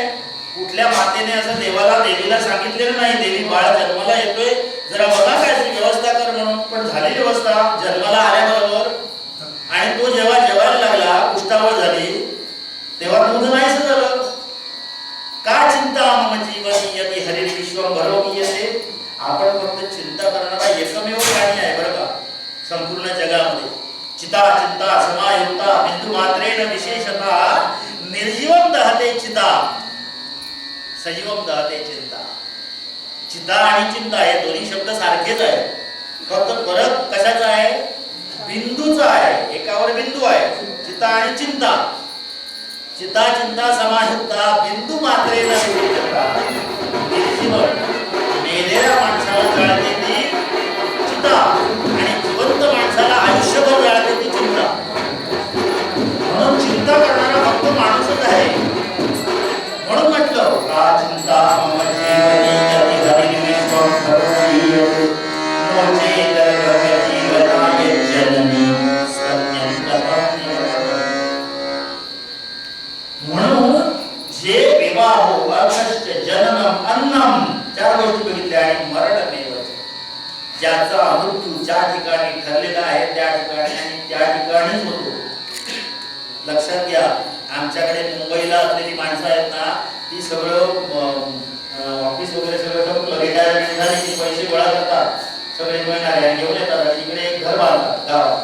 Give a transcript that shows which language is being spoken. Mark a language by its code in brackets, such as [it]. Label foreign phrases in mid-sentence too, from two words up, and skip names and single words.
[mr] कुठल्या मातेने असं देवीला सांगितलेलं नाही, देवी बाळ जन्माला येतोय जरा बघा काय व्यवस्था कर म्हणून. पण झाली व्यवस्था जन्माला आल्याबरोबर. आणि तो जेव्हा जेवायला लागला, पुष्टावळ झाली, तेव्हा दूध नाहीच झालं. [sa] का चिंता मम जीवनी यदि हरि विश्वं भरोमीयते. [mr] आपण फक्त चिंता करणारा एकमेव प्राणी आहे बरं का संपूर्ण जगामध्ये. [sa] चिता चिंता समायुक्ता बिंदू मात्रेण विशेषतः निर्जीवम दहते चिता, सजीवम दहते चिंता. [mr] चिता आणि चिंता हे दोन्ही शब्द सारखेच आहेत, फक्त फरक कशाचा आहे? बिंदूचा आहे. एकावर बिंदू आहे, चिता आणि चिंता. [sa] चिता चिंता समायुक्ता बिंदू मात्रेण निर्जीवम. [mr] मेलेल्या माणसाला जाळते ती चिता आणि जिवंत माणसाला आयुष्यभर जाळते ती चिंता. म्हणून चिंता करणारा फक्त माणूसच आहे. म्हणून म्हटलं [sa] का चिंता मम जीवनी यदि हरि विश्वं भरोमीयते नोचे जगत जीवनाय जननी स्तन्यं प्रपद्यते. [mr] म्हणून जे [sa] विवाहो अर्थश्च जननम अन्नम, [mr] चार गोष्टी बघितल्या, आणि मरणमेव, ज्याचा मृत्यू ज्या ठिकाणी ठरलेला आहे त्या ठिकाणी आणि त्या ठिकाणीच होतो. लक्षात घ्या, आमच्याकडे मुंबईला असलेली माणसं आहेत ना, ती सगळं ऑफिस वगैरे सगळं रिटायरमेंट झाली की पैसे गोळा करतात, सगळे मिळणारे घेऊन येतात आणि इकडे एक घर बांधतात गावात.